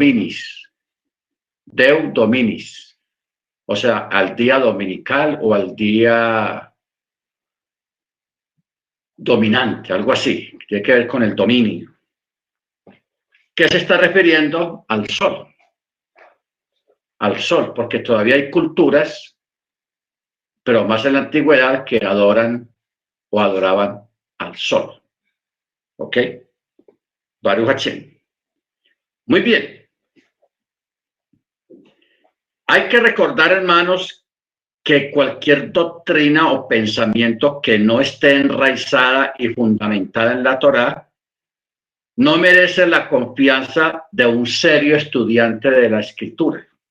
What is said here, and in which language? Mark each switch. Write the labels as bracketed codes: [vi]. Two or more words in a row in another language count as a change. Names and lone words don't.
[es] Dominis, o sea, al día dominical o al día dominante, algo así, que tiene que ver con el dominio. ¿Qué se está refiriendo? Al sol, porque todavía hay culturas, pero más en la antigüedad, que adoran o adoraban al sol. [he] ¿Ok? ברוך השם. [es] Muy bien. Hay que recordar, hermanos, que cualquier doctrina o pensamiento que no esté enraizada y fundamentada en la Torá no merece la confianza de un serio estudiante de la Escritura.